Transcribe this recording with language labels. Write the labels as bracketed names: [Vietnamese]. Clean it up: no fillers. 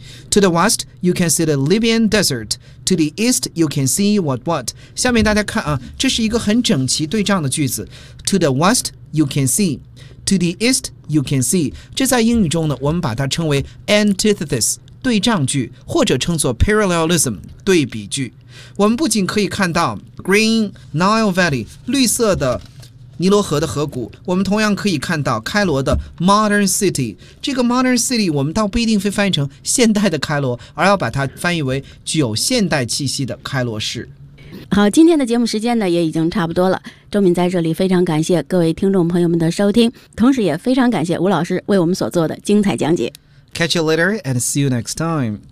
[English] To the west you can see the Libyan Desert， To the east you can see what what。 [Chinese] 下面大家看啊，这是一个很整齐对仗的句子。 [English] To the west you can seeTo the east, you can see. [Chinese] 这在英语中呢，我们把它称为 antithesis 对仗句，或者称作 parallelism 对比句。我们不仅可以看到 Green Nile Valley 绿色的尼罗河的河谷，我们同样可以看到开罗的 Modern City。这个 Modern City 我们倒不一定会翻译成现代的开罗，而要把它翻译为具有现代气息的开罗市。好，今天的节目时间呢也已经差不多了。周敏在这里非常感谢各位听众朋友们的收听，同时也非常感谢吴老师为我们所做的精彩讲解。 [English] Catch you later and see you next time.